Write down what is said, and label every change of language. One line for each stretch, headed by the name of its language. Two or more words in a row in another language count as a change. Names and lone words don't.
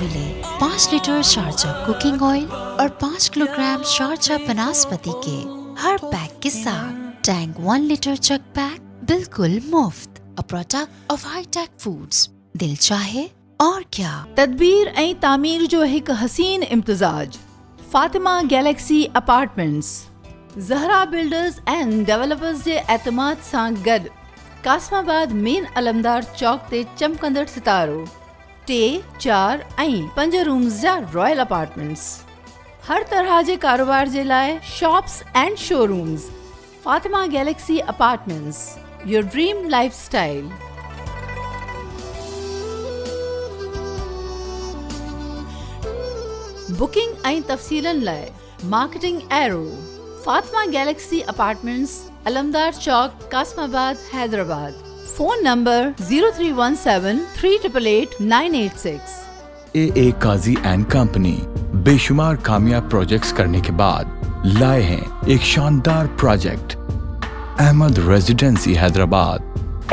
Urdu: ملے 5 لیٹر شارجہ کوکنگ آئل اور 5 کلو گرام شارجہ بناسپتی کے ہر پیک کے ساتھ ٹینک 1 لیٹر چک پیک بالکل مفت،
English: a product of ہائی ٹیک فوڈز۔
Urdu: دل چاہے اور کیا۔
Sindhi: تدبیر ऐं तामीर जो हिकु हसीन इम्तिज़ाज फातिमा गैलेक्सी अपार्टमेंट्स ज़हरा बिल्डर्स एंड डेवलपर्स जे एतमाद सां गॾु कासमाबाद मेन अलमदार चौक ते चमकंदड़ सितारो 3, 4 ऐं 5 रूम्स जा
English: royal apartments.
Sindhi: हर तरह जे कारोबार जे लाइ
English: shops and showrooms. Fatima Galaxy Apartments, your dream lifestyle.
Sindhi: बुकिंग ऐं तफ़सीलन लाइ मार्केटिंग एरो फातिमा गैलेक्सी अपार्टमेंट्स, अलमदार चौक, कासमाबाद, हैदराबाद।
English: phone number
Sindhi: 0317 388 986।
Urdu: اے قاضی اینڈ کمپنی بے شمار کامیاب پروجیکٹس کرنے کے بعد لائے ہیں ایک شاندار پروجیکٹ، احمد ریزیڈنسی حیدرآباد.